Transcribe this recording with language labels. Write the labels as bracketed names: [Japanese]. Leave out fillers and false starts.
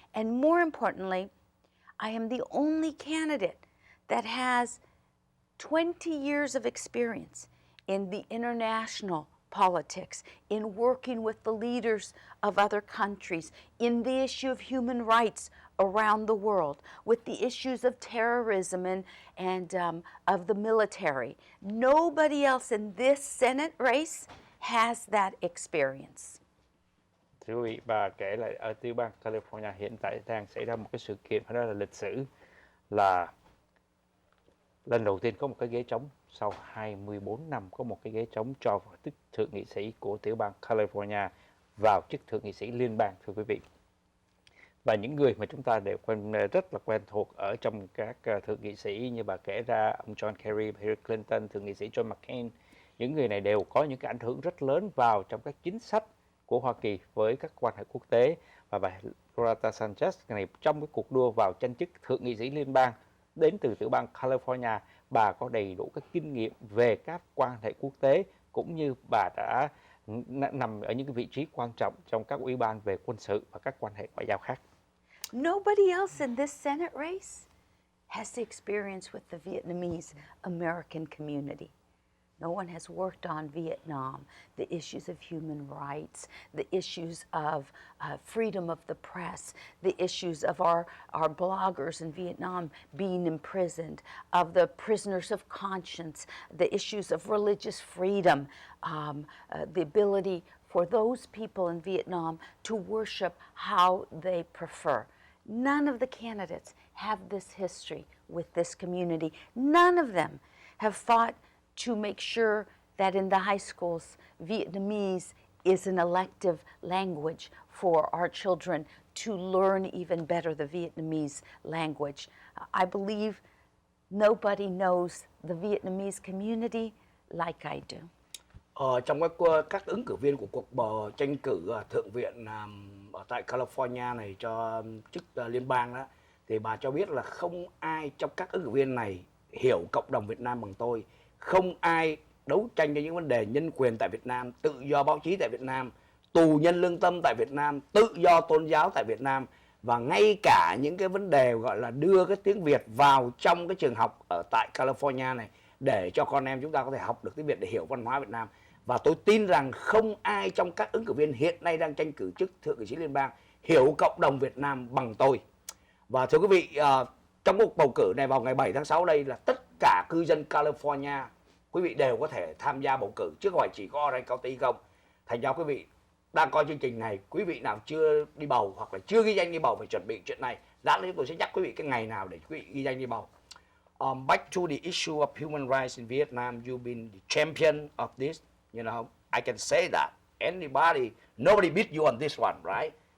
[English] And more importantly, I am the only candidate that has 20 years of experience in the international politics, in working with the leaders of other countries, in the issue of human rights around the world, with the issues of terrorism and of the military. Nobody else in this Senate race has that experience. [Vietnamese] Thưa quý vị, bà kể lại ở tiểu bang California hiện tại đang xảy ra một cái sự kiện phải nói là lịch sử, là lần đầu tiên có một cái ghế trống sau 24 năm, có một cái ghế trống cho chức thượng nghị sĩ của tiểu bang California vào chức thượng nghị sĩ liên bang, thưa quý vị. Và những người mà chúng ta đều rất là quen thuộc ở trong các thượng nghị sĩ như bà kể ra, ông John Kerry, Hillary Clinton, thượng nghị sĩ John McCain, những người này đều có những cái ảnh hưởng rất lớn vào trong các chính sách của Hoa Kỳ với các quan hệ quốc tế. Và bà Loretta Sanchez này trong cái cuộc đua vào tranh chức thượng nghị sĩ liên bang đến từ tiểu bang California, bà có đầy đủ các kinh nghiệm về các quan hệ quốc tế, cũng như bà đã nằm ở những cái vị trí quan trọng trong các ủy ban về quân sự và các quan hệ ngoại giao khác. [English] Nobody else in this Senate race has the experience with the Vietnamese American community. No one has worked on Vietnam, the issues of human rights, the issues of freedom of the press, the issues of our bloggers in Vietnam being imprisoned, of the prisoners of conscience, the issues of religious freedom, the ability for those people in Vietnam to worship how they prefer. None of the candidates have this history with this community. None of them have fought to make sure that in the high schools, Vietnamese is an elective language for our children to learn even better the Vietnamese language. I believe nobody knows the Vietnamese community like I do. [Vietnamese] Trong các ứng cử viên của cuộc bầu tranh cử thượng viện ở tại California này cho chức liên bang đó, thì bà cho biết là không ai trong các ứng cử viên này hiểu cộng đồng Việt Nam bằng tôi. Không ai đấu tranh cho những vấn đề nhân quyền tại Việt Nam, tự do báo chí tại Việt Nam, tù nhân lương tâm tại Việt Nam, tự do tôn giáo tại Việt Nam, và ngay cả những cái vấn đề gọi là đưa cái tiếng Việt vào trong cái trường học ở tại California này để cho con em chúng ta có thể học được tiếng Việt để hiểu văn hóa Việt Nam. Và tôi tin rằng không ai trong các ứng cử viên hiện nay đang tranh cử chức thượng nghị sĩ liên bang hiểu cộng đồng Việt Nam bằng tôi. Và thưa quý vị, trong cuộc bầu cử này vào ngày 7 tháng 6 đây là tất cả cư dân California, quý vị đều có thể tham gia bầu cử chứ không phải chỉ có Orange County không. Thành ra quý vị đang coi chương trình này, quý vị nào chưa đi bầu hoặc là chưa ghi danh đi bầu phải chuẩn bị chuyện này. Lát nữa chúng tôi sẽ nhắc quý vị cái ngày nào để quý vị ghi danh đi bầu. [English] Back to the issue of human rights in Vietnam, you've been the champion of this. You know, I can say that nobody beat you on this one, right?